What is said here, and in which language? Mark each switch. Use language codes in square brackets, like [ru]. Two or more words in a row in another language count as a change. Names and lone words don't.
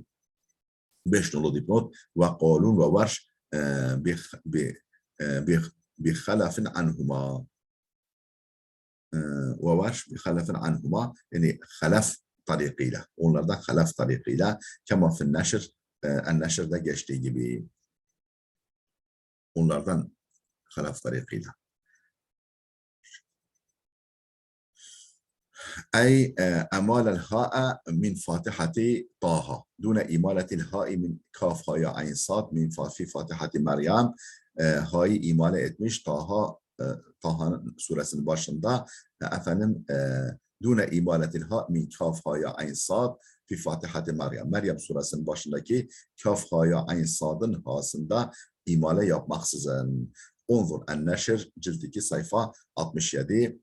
[tr] 5 dolu dipnot ve qalun ve varş [ar] بخلف عنهما. وورش بخلف عنهما. [tr] Yani halaf tarikiyle. Onlardan halaf tarikiyle. [ar] كما في النشر, [tr] en-Neşr'de geçtiği gibi. Onlardan halaf tarikiyle. [ar] أي أمال الهاء من فاتحة طه دون إمالة الهاء من كاف هاء عين صاد من في فاتحة مريم هاي إمالة [tr] etmiş Taha'nın suresinin başında efendim [ar] دون إمالة الهاء من كاف ها يا عين صاد في فاتحة مريم. [tr] Meryem suresinin başındaki kaf ha'ya ayn sad'ın ha'sında imale yapmaksızın. Onzur en-Neşr cilt 2 sayfa 67.